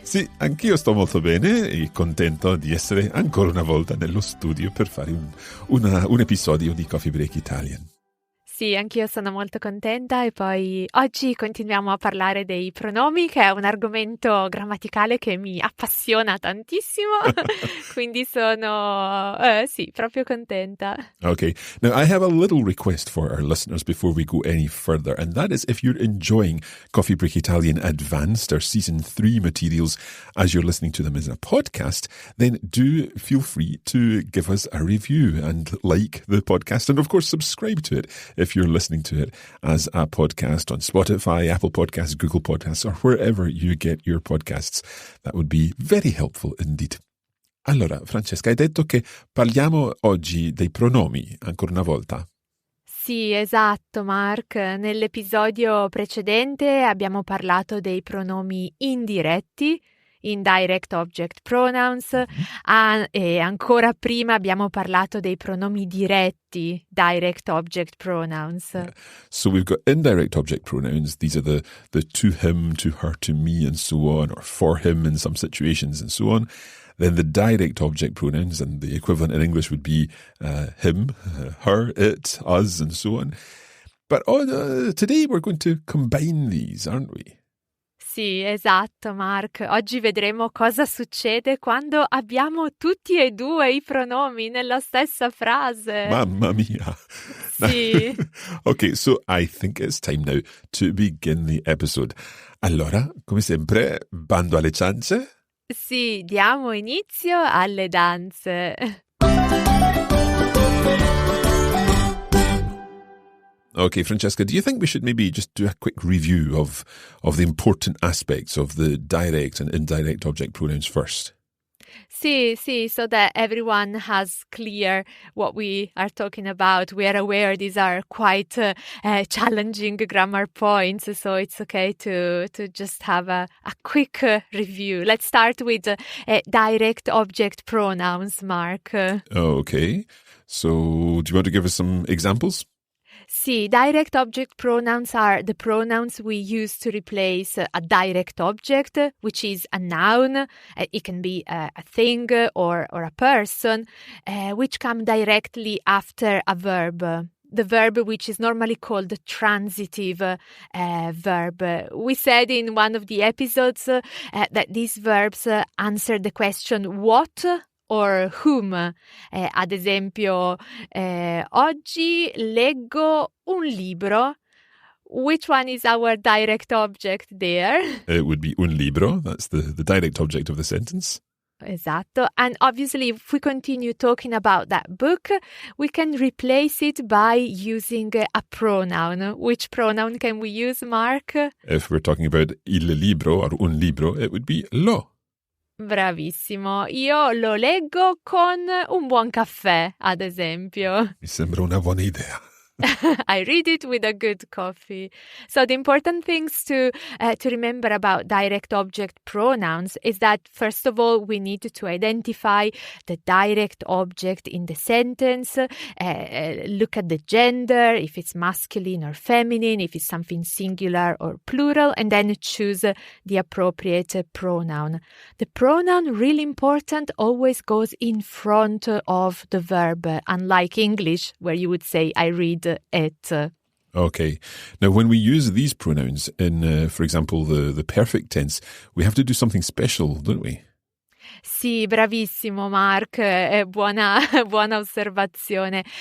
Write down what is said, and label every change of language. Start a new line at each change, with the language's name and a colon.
Italian: Sì, anch'io sto molto bene e contento di essere ancora una volta nello studio per fare un episodio di Coffee Break Italian. Sì, anch'io sono molto contenta e poi oggi continuiamo a parlare dei pronomi, che è un argomento grammaticale che mi appassiona tantissimo, quindi sono, sì, proprio contenta.
English: Okay, now I have a little request for our listeners before we go any further, and that is if you're enjoying Coffee Break Italian Advanced, our Season 3 materials, as you're listening to them as a podcast, then do feel free to give us a review and like the podcast, and of course subscribe to it if you're listening to it as a podcast on Spotify, Apple Podcasts, Google Podcasts, or wherever you get your podcasts. That would be very helpful indeed.
Italian: Allora, Francesca, hai detto che parliamo oggi dei pronomi, ancora una volta. Sì, esatto, Mark. Nell'episodio precedente abbiamo parlato dei pronomi indiretti,
English: Indirect Object Pronouns,
Italian: e ancora prima abbiamo parlato dei pronomi diretti,
English: Direct Object Pronouns. Yeah. So we've got indirect object pronouns. These are the to him, to her, to me, and so on, or for him in some situations and so on. Then the direct object pronouns, and the equivalent in English would be him, her, it, us, and so on. But today we're going to combine these, aren't we?
Italian: Sì, esatto, Mark. Oggi vedremo cosa succede quando abbiamo tutti e due i pronomi nella stessa frase. Mamma mia. Sì.
English: Okay, so I think it's time now to begin the episode.
Italian: Allora, come sempre, bando alle ciance? Sì, diamo inizio alle danze.
English: Okay, Francesca, do you think we should maybe just do a quick review of the important aspects of the direct and indirect object pronouns first? Sì, so that everyone has clear what we are talking about. We are aware these are quite challenging grammar points, so it's okay to just have a quick review. Let's start with direct object pronouns, Mark. Okay, so do you want to give us some examples? Sì, direct object pronouns are the pronouns we use to replace a direct object, which is a noun. It can be a thing or a person, which come directly after a verb. The verb which is normally called the transitive verb. We said in one of the episodes that these verbs answer the question what or whom.
Italian: Ad esempio, oggi leggo un libro.
English: Which one is our direct object there? It would be un libro. That's the direct object of the sentence.
Italian: Esatto.
English: And obviously, if we continue talking about that book, we can replace it by using a pronoun. Which pronoun can we use, Mark? If we're talking about il libro or un libro, it would be lo.
Italian: Bravissimo. Io lo leggo con un buon caffè, ad esempio. Mi sembra una buona idea.
English: I read it with a good coffee. So the important things to remember about direct object pronouns is that, first of all, we need to identify the direct object in the sentence, look at the gender, if it's masculine or feminine, if it's something singular or plural, and then choose the appropriate pronoun. The pronoun, really important, always goes in front of the verb, unlike English, where you would say, I read it. Okay. Now, when we use these pronouns in, for example, the perfect tense, we have to do something special, don't we?
Italian: Sì, bravissimo Mark, buona osservazione.